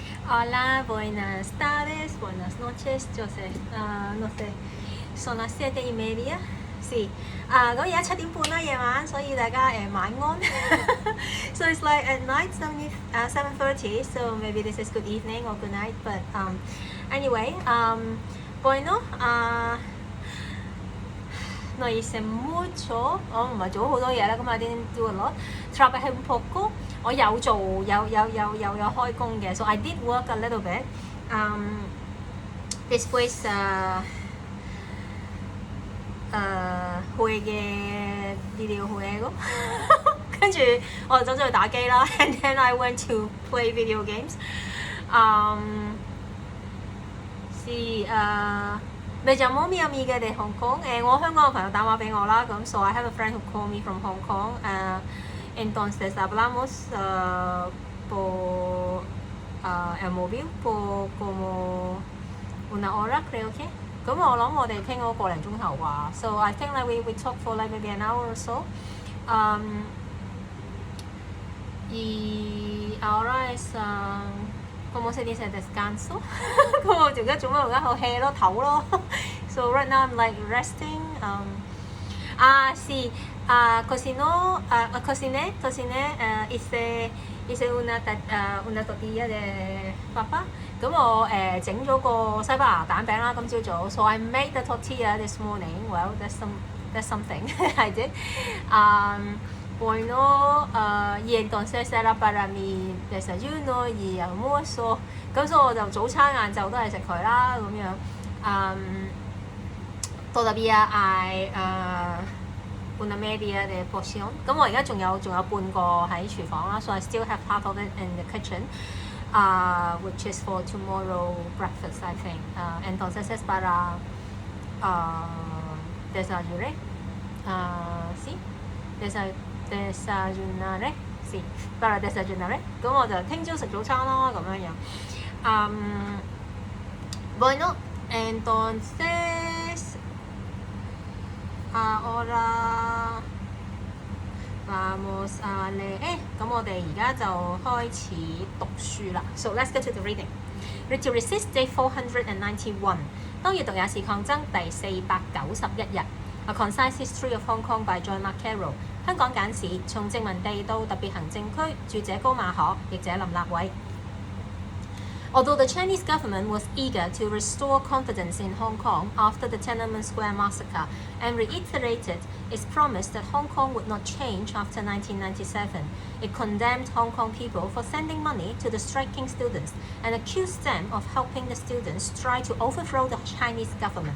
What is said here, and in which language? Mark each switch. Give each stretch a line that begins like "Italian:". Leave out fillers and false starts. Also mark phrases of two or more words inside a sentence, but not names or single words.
Spanish: Hola, buenas tardes, buenas noches. Yo sé, no sé, son las 7:30. Sí.
Cantonese: 咁而家7點半啦夜晚，所以大家晚安。
English: So it's like at night 7:30. So maybe this is good evening or good night. But anyway,
Spanish: bueno, no hice mucho.
Cantonese: 我唔係做好多嘢啦，咁
English: I didn't do a lot.
Spanish: Trabajé un poco.
Cantonese: 我有做有開工嘅
English: so I did work a little bit.
Spanish: Después juegué videojuego
Cantonese: 跟住我就走咗去打機啦
English: and then I went to play video games.
Spanish: Sí, me llamó mi amiga de Hong Kong.
Cantonese: 我香港嘅朋友打電話俾我啦，咁
English: so I have a friend who called me from Hong Kong.
Spanish: Entonces hablamos por el móvil por como una hora creo que.
Cantonese: 咁我諗我哋傾咗個零鐘頭啩
English: So I think like we talk for like maybe an hour or so.
Spanish: Y ahora es como se dice descanso.
Cantonese: 咁我而家做咩？而家好 hea 咯，唞咯。
English: So right now I'm like resting.
Spanish: Sí. Cociné, hice una tortilla de papa.
Cantonese: 咁我整咗個西班牙蛋餅啦，今朝早。
English: So I made the tortilla this morning. Well, that's something I did.
Spanish: Bueno, y entonces era para mi desayuno y almuerzo.
Cantonese: 咁所以我就早餐晏晝都係食佢啦，咁樣。
Spanish: Todavía hay una media de porción.
Cantonese: 咁我而家仲有半個喺廚房啦
English: so I still have half of it in the kitchen, which is for tomorrow breakfast I think.
Spanish: Entonces es para desayunar. Sí, desayunaré. Sí, para desayunaré.
Cantonese: 咁我就聽朝食早餐咯，咁樣樣。
Spanish: Bueno, entonces ahora vamos a leer.
Cantonese: 咁我哋而家就開始讀書啦。
English: So let's get to the reading. Read to Resist Day 491.
Cantonese: 當閱讀也是抗爭第491 日。A Concise History of Hong Kong by John Carroll. 香港簡史從殖民地到特別行政區，著者高馬可，譯者林立偉。
English: Although the Chinese government was eager to restore confidence in Hong Kong after the Tiananmen Square massacre and reiterated its promise that Hong Kong would not change after 1997, it condemned Hong Kong people for sending money to the striking students and accused them of helping the students try to overthrow the Chinese government.